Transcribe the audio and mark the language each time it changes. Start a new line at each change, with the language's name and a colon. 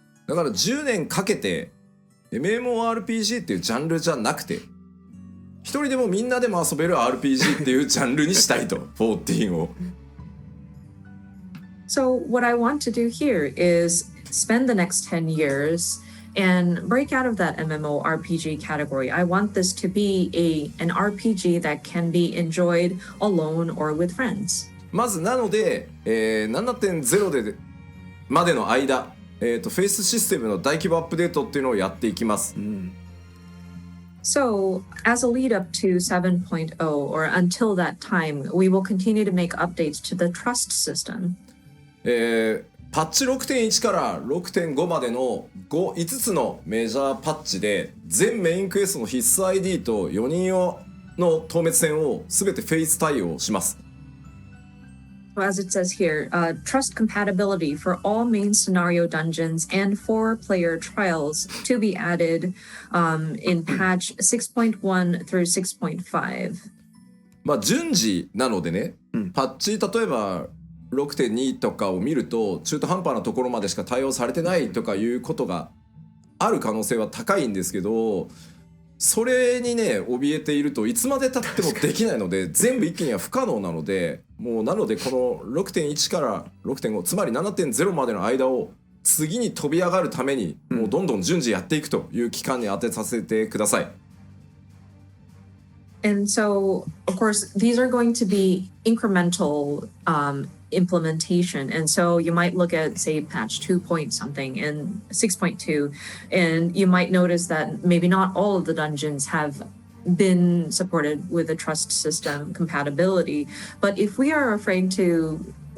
Japanese: だから10年かけて MMORPG っていうジャンルじゃなくて、一人でもみんなでも遊べる RPG っていうジャンルにしたいと14を。
English: So what I want to do here is spend the next 10 years and break out of that MMORPG category. I want this to be an RPG that can be enjoyed alone or with friends.
Japanese: まずなので、7.0 でまでの間、フェイスシステムの大規模アップデートっていうのをやっていきます。
English: So, as a lead up to 7.0 or until that time, we will continue to make updates to the trust system.
Japanese: パッチ 6.1 から 6.5 までの5つのメジャーパッチで全メインクエストの必須 ID と4人用の透滅戦を全てフェイス対応します。
English: As it says here, trust compatibility for all main scenario dungeons and 4-player trials to be added in patch 6.1 through 6.5.
Japanese: まあ順次なのでね、パッチ例えば 6.2 とかを見ると中途半端なところまでしか対応されてないとかいうことがある可能性は高いんですけど、それにね怯えているといつまで経ってもできないので全部一気には不可能なので、もうなのでこの 6.1 から 6.5 つまり 7.0 までの間を次に飛び上がるためにもうどんどん順次やっていくという期間に当てさせてください。
English: And so, of course, these are going to be incremental implementation. And so you might look at, say, patch 2 point something and 6.2, and you might notice that maybe not all of the dungeons have been supported with a trust system compatibility. But if we are afraid to